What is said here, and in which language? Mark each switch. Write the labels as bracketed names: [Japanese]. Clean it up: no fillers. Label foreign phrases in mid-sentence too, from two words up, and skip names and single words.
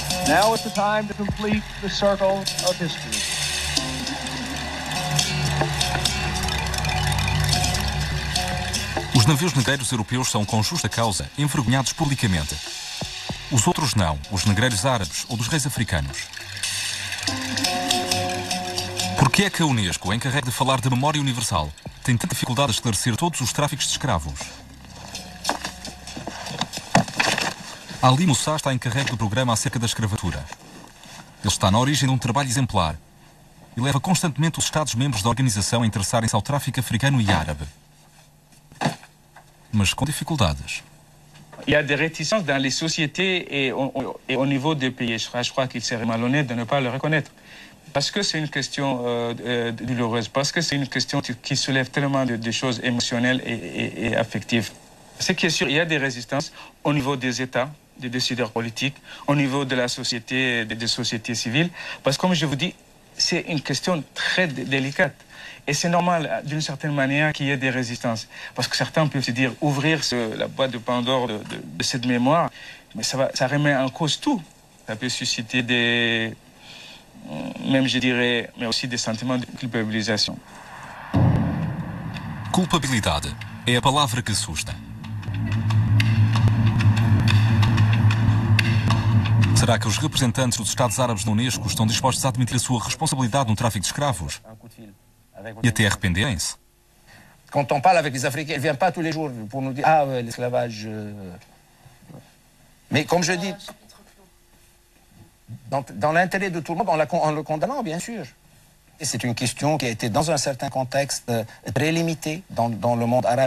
[English] Now is the time to complete the circle of history. [Portuguese] Os navios negreiros europeus são, com justa causa, envergonhados publicamente. Os outros não, os negreiros árabes ou dos reis africanos. Por que é que a Unesco, encarregue de falar de memória universal, tem tanta dificuldade a esclarecer todos os tráficos de escravos? Ali Moussa está encarregue do programa acerca da escravatura. Ele está na origem de um trabalho exemplar e leva constantemente os Estados-membros da organização a interessarem-se ao tráfico africano e árabe. Mas com dificuldades. [French] Il y a des réticences dans les sociétés et au niveau des pays. Je crois qu'il serait malhonnête de ne pas le reconnaître. Parce que c'est une question douloureuse, parce que c'est une question qui soulève tellement de choses émotionnelles et affectives. Ce qui est sûr, il y a des résistances au niveau des États, des décideurs politiques, au niveau de la société, des sociétés civiles. Parce que, comme je vous dis, c'est une question très délicate. Et c'est normal, d'une certaine manière, qu'il y ait des résistances. Parce que certains peuvent se dire, ouvrir la boîte de Pandore de cette mémoire, mais ça remet en cause tout. Ça peut susciter des... même, je dirais, mais aussi des sentiments de culpabilisation. [Portuguese] Culpabilidade é a palavra que assusta. Será que os representantes dos Estados Árabes na Unesco estão dispostos a admitir a sua responsabilidade no tráfico de escravos? E até arrependerem-se? [French] Quand on parle avec les Africains, ils ne viennent pas tous les jours pour nous dire « Ah, ouais, l'esclavage... Mais comme je dis, dans l'intérêt de tout le monde, en le condamnant, bien sûr. C'est une question qui a été, dans un certain contexte, très limitée dans le monde arabe.